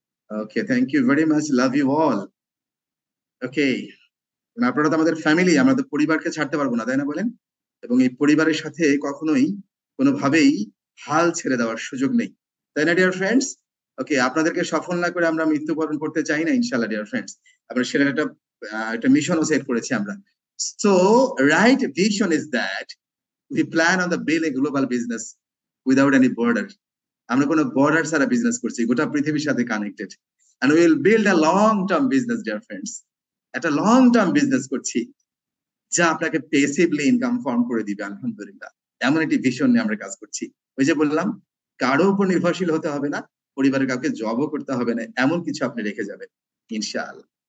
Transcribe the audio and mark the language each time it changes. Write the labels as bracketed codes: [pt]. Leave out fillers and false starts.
[en] Okay, thank you very much, love you all. [bn] ওকে, আপনারা তো আমাদের ফ্যামিলি, আমরা তো পরিবারকে ছাড়তে পারবো না, তাই না বলেন? এবং এই পরিবারের সাথে কখনোই কোনোভাবেই হাল ছেড়ে দেওয়ার সুযোগ নেই, তাই না [en] Dear friends? [bn] ওকে, আপনাদেরকে সফল না করে আমরা মৃত্যুবরণ করতে চাই না ইনশাল্লাহ [en] Dear friends. [bn] আমরা সেটার একটা মিশনও সেট করেছি আমরা। [en] So right vision is that we plan on the building global business without any border. [bn] আমরা কোনো বর্ডার ছাড়া বিজনেস করছি, গোটা পৃথিবীর সাথে connected, [en] and we will build a long term business dear friends. [bn] একটা লং টার্ম বিজনেস করছি যা আপনাকে পেসিভলি ইনকাম ফর্ম করে দিবে আলহামদুলিল্লাহ। এমন একটি ভিশন নিয়ে আমরা কাজ করছি। ওই যে বললাম, কারো উপর নির্ভরশীল হতে হবে না, পরিবারের কাউকে জবও করতে হবে না, এমন কিছু আপনি রেখে যাবেন ইনশাআল্লাহ।